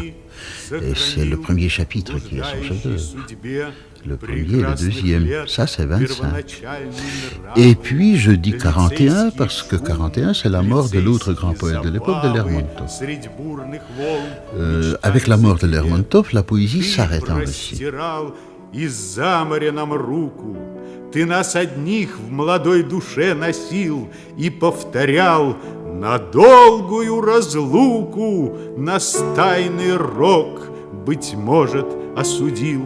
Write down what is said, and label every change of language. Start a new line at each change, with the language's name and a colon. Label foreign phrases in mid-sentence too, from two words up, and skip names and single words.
French: Et c'est le premier chapitre qui est son chef-d'œuvre. Le premier et le deuxième, ça c'est 25. Et puis je dis 41 parce que 41 c'est la mort de l'autre grand poète de l'époque, de Lermontov. Avec la mort de Lermontov, la poésie s'arrête en Russie.
Russian: Из-за моря нам руку, ты нас одних в молодой душе носил и повторял: на долгую разлуку нас тайный рок, быть может, осудил.